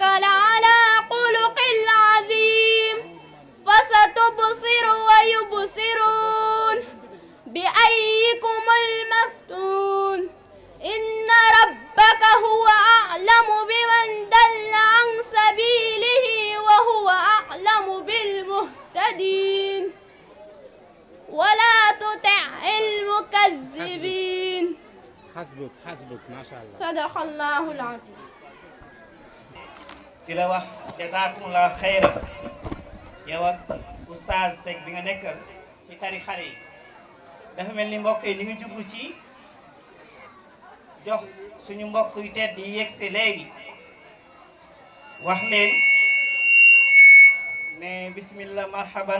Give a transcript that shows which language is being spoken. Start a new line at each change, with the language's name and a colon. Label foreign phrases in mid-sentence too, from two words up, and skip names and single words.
Arabic: لعلى خلق عظيم فستبصر ويبصرون بأيكم المفتون إن ربك هو أعلم بمن دل عن سبيله وهو أعلم المهتدين ولا تطع المكذبين حسبك حسبك ما شاء الله صدق الله العظيم
Wolof: di la wax
Arabic: جزاكم الله خيرا
Wolof: yow ak oustaz Seck bi nga nekkal ci tari xale yi dafa mel ni mbokk yi ñu ngi jublu ci jox suñu mbokk yu tedd yi yegsi léegi wax leen ne
Arabic: بسم الله مرحبا